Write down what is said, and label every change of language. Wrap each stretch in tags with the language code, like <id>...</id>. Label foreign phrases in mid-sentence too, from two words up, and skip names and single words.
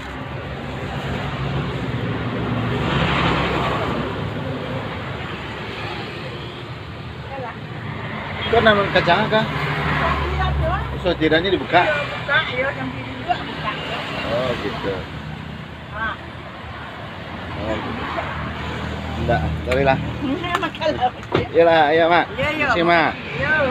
<ms>Kau nama kacang kah? So tiranya dibuka? Buka, ya, sampai juga buka.</ms> <id>Oh gitu. Ah, Oh gitu. Enggak, sorry lah.</id> <ms>ini makan. Iyalah, iya Mak. Iya, iya. Terima kasih Mak. Iya.</ms>